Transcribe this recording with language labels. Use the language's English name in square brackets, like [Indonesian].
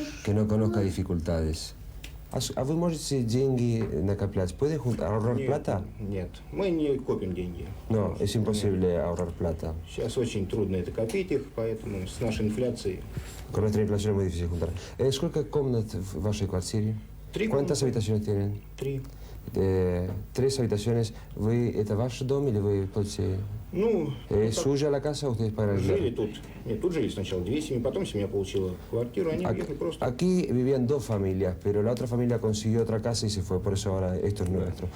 [Spanish] que no conozca dificultades. [Russian] ¿A вы можете деньги накоплять? [Spanish] ¿Puede ahorrar plata? [Russian] Нет, мы не копим деньги. [Spanish] No, es imposible ahorrar plata. [Russian] Сейчас очень трудно это копить их, поэтому с нашей инфляцией. [Spanish] Con nuestra inflación es muy difícil juntar. [Russian] ¿Сколько комнат в вашей квартире? [Spanish] ¿Cuántas habitaciones tienen? [Russian] 3. [Spanish] 3 habitaciones. [Russian] ¿Это ваш дом или вы платите? Ну, [Spanish] ¿Suya la casa o ustedes pagan [Russian] жили [Spanish] alquiler? [Russian] тут. Нет, тут жили сначала 2 семьи, потом семья получила квартиру, они уехали просто. [Spanish] Aquí vivían 2 familias, pero la otra familia consiguió otra casa y se fue, por eso ahora esto es nuestro.